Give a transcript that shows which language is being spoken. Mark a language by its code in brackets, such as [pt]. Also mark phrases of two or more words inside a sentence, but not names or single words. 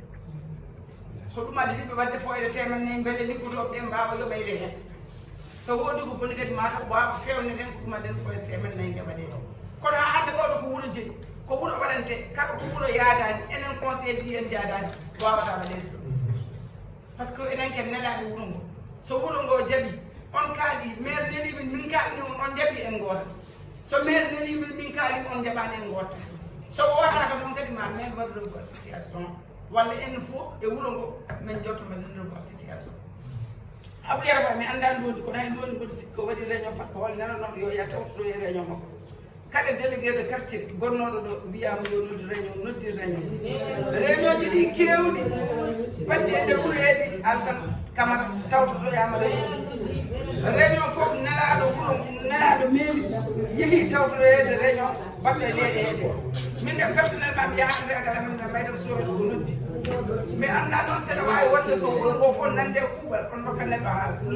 [ff] ko ɗum addi ɗiɓe wadde foyde temen 4 beele liggotoɓe ɓe mbawa yoɓeyde hen so woodi ko boni kadi mata wawa fewne den ko ɗum adden foyde temen 4 nde waɗe kono ha hande ɓawɗo ko wuuro jeeyi ko wuuro waɗante kala ko wuuro yaadani enen conseil ɗi en jaadani wawata waɗede ɗo [fr] par ce que [ff] enen ken neɗaɓe wuuro ngo so wuuro ngo jaaɓi on kaali maire nenimin min kaalni on jaaɓi en goota so maire nenimin min kaali on jaɓani en goota so wotaka ɗon kadi ma maire waɗa [fr] revoir situation [ff] walla en fof e wuuro ngo min jotto men [fr] revoir situation [ff] abou yaraba mi anda ndodi kono hay ndodi mboɗo sikko waɗi réunion [fr] par ce que [ff] wol nananoɗo yo ya tawtoɗo e réunion makko kala [fr] délégué de quartier [ff] gonnoɗo ɗo wiyama yo noddi réunion ji ɗi kewɗi wadde nde wuuro heeɗi Alassane Camara tawtoɗoyama réunion fof nelaɗo wuuro nelaɗo mairie yeehi tawtoɗoyede réunion baɓɓe leeɗede min de personnellement mi yahande agala min de maydam sohli ko noddi mais anda noon seɗa wawi wonde so wuuro ngo fof nande kuuɓal on dokka neɗɗo haala